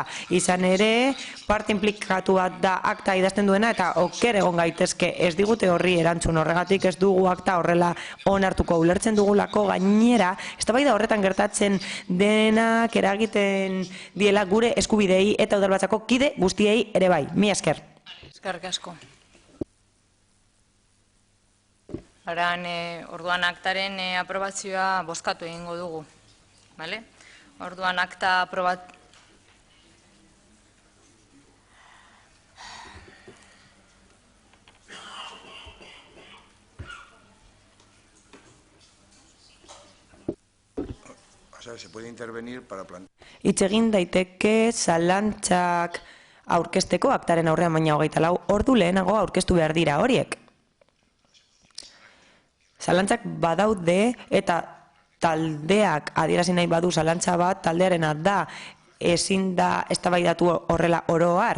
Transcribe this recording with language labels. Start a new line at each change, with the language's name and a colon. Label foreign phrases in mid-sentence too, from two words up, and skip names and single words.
Basque: Izan ere, parte inplikatu bat da akta idazten duena eta oker egon gaitezke ez digute horri erantzun, horregatik ez dugu akta horrela onartuko, ulertzen dugulako gainera, eztabaida horretan gertatzen denak eragiten diela gure eskubidei eta udalbatzako kide guztiei ere bai. Mila esker. Eskerrik asko. Orduan aktaren aprobazioa bozkatu egingo dugu. Bale? Orduan akta aprobat...
Spanish: Se puede intervenir para plantear.
Basque: Hitz egin daiteke zalantzak aurkezteko aktaren aurrean, baina 24 ordu lehenago aurkeztu behar dira horiek. Zalantzak badaude eta taldeak adierazi nahi badu zalantza bat, taldearena da, ezin da eztabaidatu horrela oro har.